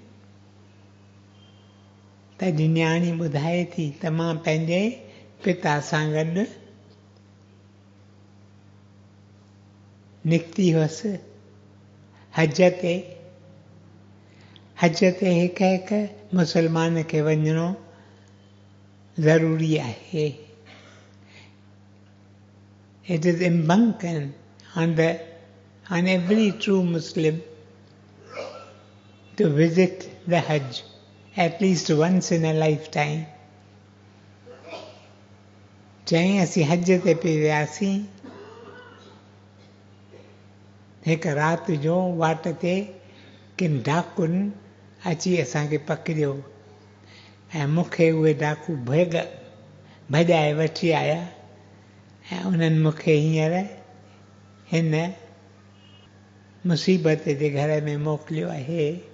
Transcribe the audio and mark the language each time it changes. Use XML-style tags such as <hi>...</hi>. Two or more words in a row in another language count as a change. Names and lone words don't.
<sd>तॾहिं न्याणी ॿुधाए थी त मां पंहिंजे पिता सां गॾु निकिती हुअसि हज ते। हज ते हिकु मुसलमान खे वञिणो ज़रूरी आहे।</sd> <en>It is important on every true Muslim to visit the Hajj at least once in a lifetime.</en> <sd>चईं असीं हज ते पे वियासीं। हिकु राति जो वाट ते किन डाकुनि अची असांखे पकड़ियो ऐं मूंखे उहे डाकू भॼाए वठी आया ऐं उन्हनि मूंखे हींअर हिन मुसीबत जे घर में मोकिलियो आहे।</sd>